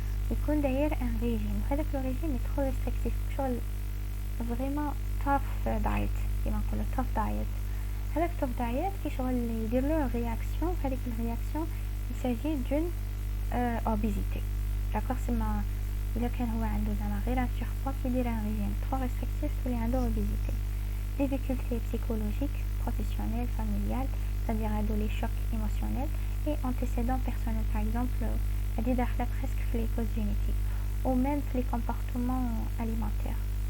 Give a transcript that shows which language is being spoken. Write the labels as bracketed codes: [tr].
[ar] يكون داير [fr] un régime, هذاك le régime est trop restrictif, شغل vraiment tough diet [ar] كيما نقولوا [fr] tough diet. [ar] هذاك tough diet كي شغل يدير له réaction, هذيك الرياكسيون [fr] il s'agit d'une obésité. [ar] d'accord, سما إلا كان هو عنده زعما غير un surpoids كيدير [fr] un régime trop restrictif [ar] تولي عنده obésité. [fr] Difficultés psychologiques, professionnelles, familiales, c'est-à-dire les chocs émotionnels et antécédents personnels, par exemple [ar] هذه داخله [fr] presque في les causes génétiques ou même les comportements alimentaires.